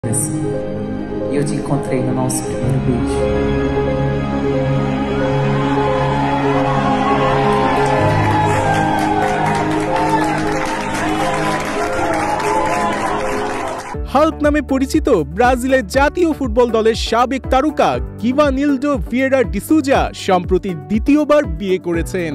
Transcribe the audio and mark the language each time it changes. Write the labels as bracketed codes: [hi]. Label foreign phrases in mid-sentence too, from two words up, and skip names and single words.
[pt] E eu te encontrei no nosso primeiro beijo. [bn] হাল্ক নামে পরিচিত ব্রাজিলের জাতীয় ফুটবল দলের সাবেক তারকা গিভানিলডো ভিয়েরা ডিসুজা সম্প্রতি দ্বিতীয়বার বিয়ে করেছেন।